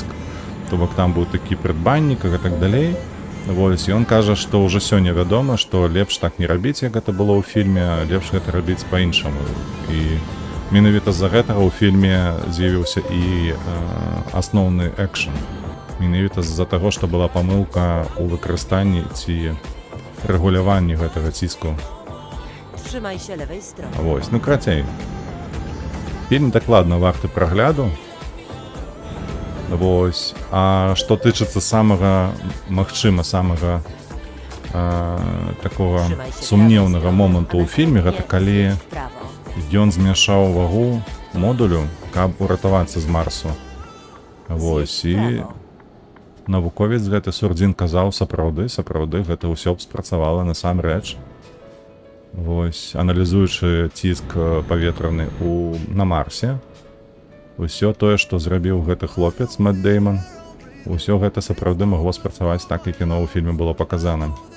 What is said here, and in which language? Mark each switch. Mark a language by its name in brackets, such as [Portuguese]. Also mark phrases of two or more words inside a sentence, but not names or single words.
[Belarusian] То бок там быў такі прыдбаннік і так далей. Вось, ён кажа, што ўжо сёння вядома, што лепш так не рабіць, як гэта было ў фільме, лепш гэта рабіць па-іншаму. І менавіта з-за гэтага ў фільме з'явіўся і асноўны экшн. Менавіта з-за таго, што была памылка ў выкарыстанні ці рэгуляванні гэтага ціску. [Polish] Trzymaj się lewej strony. [Belarusian] Вось, ну крацей. Фільм дакладна варты прагляду. Вось. А што тычыцца самага, магчыма, самага такога [Polish] Trzymaj się [Belarusian] сумнеўнага [Polish] prawej [Belarusian] моманту ў [Polish] strony, a [Belarusian] фільме, гэта [Polish] następnie [Belarusian] калі [Polish] w prawo. [Belarusian] ён змяшаў вагу модулю, каб уратавацца з Марсу. Вось, [Polish] Zjedź w [Belarusian] і [Polish] prawo. [Belarusian] навуковец гэты Сурдзін казаў, сапраўды, гэта ўсё б спрацавала насамрэч. Вось, аналізуючы ціск паветраны на Марсе, усё тое, што зрабіў гэты хлопец Мэтт Дэйман, усё гэта сапраўды магло спрацаваць так, як яно ў фільме было паказана.